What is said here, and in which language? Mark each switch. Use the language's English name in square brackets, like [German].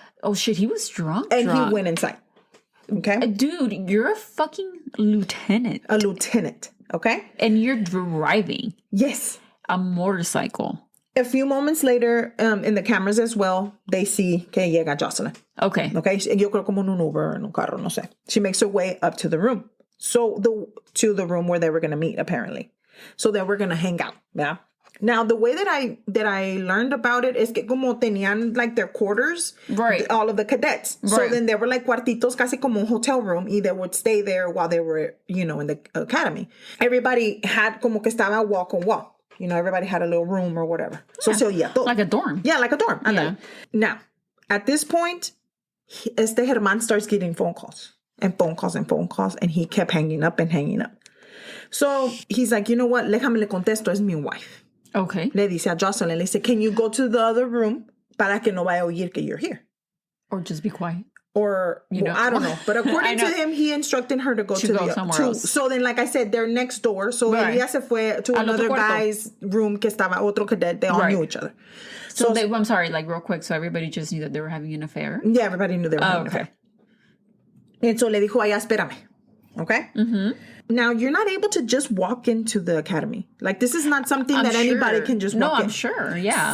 [English] Oh, shit, he was drunk. And he went inside. Okay? Dude, you're a fucking lieutenant. A lieutenant, okay? And you're driving. Yes. A motorcycle. A few moments later, in the cameras as well, they see [Spanish] que llega [English] Jocelyn. Okay. [Spanish] Yo creo como en un Uber, en un carro, no sé. [English] She makes her way up to the room. To the room where they were going to meet, apparently. So they were going to hang out, yeah? Now, the way that I learned about it is [Spanish] que como tenían, [English] like, their quarters. Right. All of the cadets. Right. So then they were like [Spanish] cuartitos, casi como un [English] hotel room. Y they would stay there while they were, you know, in the academy. Everybody had [Spanish] como que estaba [English] wall con wall. You know, everybody had a little room or whatever. [Spanish] So se oía todo. [English] Like a dorm. Yeah, like a dorm. Yeah. Now, at this point, Germán starts getting phone calls. And phone calls. And he kept hanging up. So he's like, you know what? [Spanish] Déjame le contesto. Es mi [English] wife. Okay. [Spanish] Le dice a Jocelyn, le dice, [English] can you go to the other room [Spanish] para que no vaya a oír que [English] you're here? Or just be quiet. Or, I don't know. But according to him, he instructed her to go to somewhere else. So then, like I said, they're next door. So [Spanish] ella se fue [English] to another guy's room [Spanish] que estaba otro [English] cadet. They all knew each other. So I'm sorry, like, real quick. So everybody just knew that they were having an affair? Yeah, everybody knew they were having an affair. And so [Spanish] le dijo a ella, espérame. [English] Okay? Mm-hmm. Now, you're not able to just walk into the academy. Like, this is not something that anybody can just walk in. No, I'm sure, yeah.